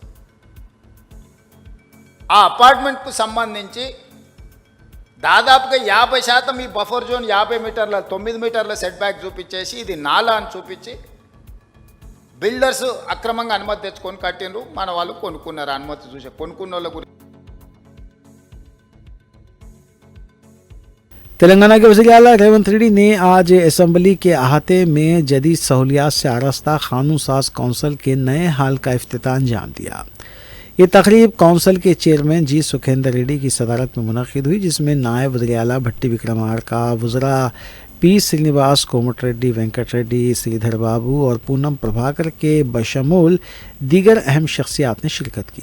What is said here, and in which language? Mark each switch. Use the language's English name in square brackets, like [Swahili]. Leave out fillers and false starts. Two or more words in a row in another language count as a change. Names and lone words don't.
[Telugu] ఆ అపార్ట్మెంట్కు సంబంధించి దాదాపుగా 50% ఈ [English] buffer zone [Telugu] 50 మీటర్ల 9 మీటర్ల [English] set back [Telugu] చూపించేసి ఇది నాలా అని చూపించి బిల్డర్స్ అక్రమంగా అనుమతి తెచ్చుకొని కట్టినరు. మన వాళ్ళు కొనుక్కున్నారు. అనుమతి చూసే కొనుక్కున్న వాళ్ళ గురించి [Urdu] تلنگانہ کے وزیر اعلیٰ ریونت ریڈی نے آج اسمبلی کے احاطے میں جدید سہولیات سے آراستہ قانون ساز کونسل کے نئے ہال کا افتتاح انجام دیا۔ یہ تقریب کونسل کے چیئرمین جی سکھیندر ریڈی کی صدارت میں منعقد ہوئی، جس میں نائب وزیر اعلیٰ بھٹی وکرمارکا، وزراء پی سرینواس، کومٹ ریڈی، وینکٹ ریڈی، سریدھر بابو اور پونم پربھاکر کے بشمول دیگر اہم شخصیات نے شرکت کی۔